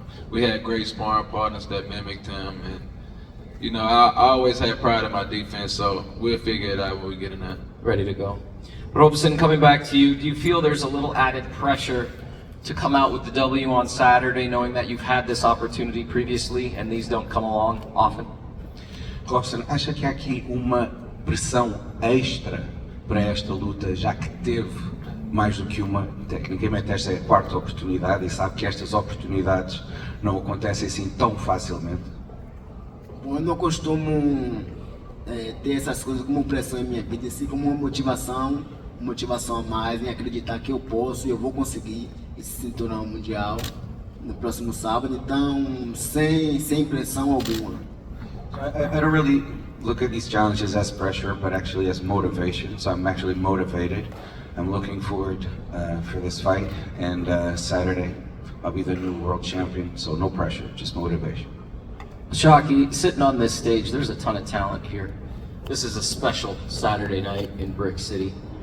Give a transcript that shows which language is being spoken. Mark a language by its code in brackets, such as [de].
[en] We had great sparring partners that mimicked him, and you know, I always had pride in my defense, so we'll figure it out when we get in there. Ready to go. Robson, coming back to you, do you feel there's a little added pressure to come out with the W on Saturday, knowing that you've had this opportunity previously and these don't come along often? [pt] Robson, acha que há aqui uma pressão extra para esta luta, já que teve mais do que uma, tecnicamente esta é a 4ª oportunidade e sabe que estas oportunidades não acontecem assim tão facilmente? Bom, eu não costumo ter essas coisas como pressão em minha vida, assim como uma motivação a mais em acreditar que eu posso e eu vou conseguir esse cinturão mundial no próximo sábado, então sem pressão alguma. [en] I don't really look at these challenges as pressure, but actually as motivation. So I'm actually motivated. I'm looking forward for this fight, and Saturday I'll be the new world champion. So no pressure, just motivation. Shocky, sitting on this stage, there's a ton of talent here. This is a special Saturday night in Brick City.